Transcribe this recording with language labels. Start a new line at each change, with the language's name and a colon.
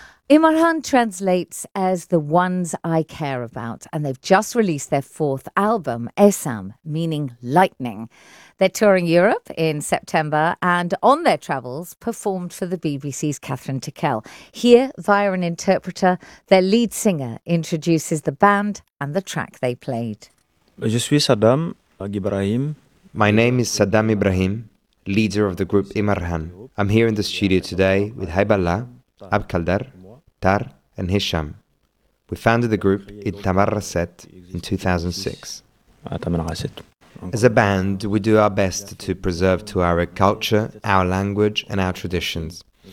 English: Imarhan translates as the ones I care about, and they've just released their fourth album, Esam, meaning lightning. They're touring Europe in September and on their travels performed for the BBC's Catherine Tickell. Here, via an interpreter, their lead singer introduces the band and the track they played.
French: Je suis Saddam Gibrahim,
English: My name is Saddam Ibrahim, leader of the group Imarhan. I'm here in the studio today with Haiballah, Abkaldar, Tar, and Hisham. We founded the group Itamar Raset in 2006. As a band, we do our best to preserve Tuareg culture, our language, and our traditions.